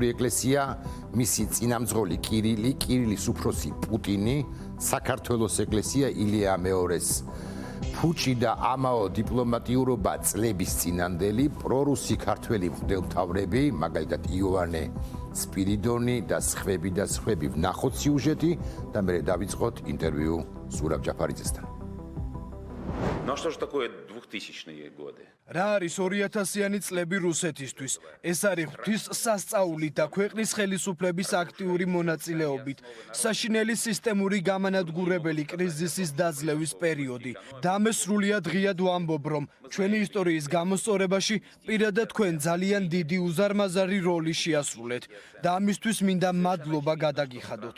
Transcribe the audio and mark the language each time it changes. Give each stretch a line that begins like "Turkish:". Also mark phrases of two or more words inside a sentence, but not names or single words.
Georgian: ეკლესია, მისი წინამძღოლი კირილის უფროსი პუტინი, საქართველოს ეკლესია ილია მეორეს ფუჭი და ამაო დიპლომატიურობა წლების წინანდელი პრორუსი ქართველი მღვდელმთავრები, მაგალითად იოანე სპირიდონი და სხვები ვნახოთ სიუჟეტი და მე დავიწყოთ ინტერვიუ ზურაბ ჯაფარიძესთან.
Russian: Ну а что же такое 2000-е годы?
Georgian: რა არის 2000-იანი წლები რუსეთისთვის? ეს არის ღვთის სასწაული და ქვეყნის ხელისუფლების აქტიური მონაწილეობით საშინელი სისტემური გამანადგურებელი კრიზისის დაძლევის პერიოდი. და მე სრულიად ღიად ვამბობ, რომ ჩვენი ისტორიის გამოსწორებაში პირადად თქვენ ძალიან დიდი უზარმაზარი როლი შეასრულეთ და ამისთვის მინდა მადლობა გადაგიხადოთ.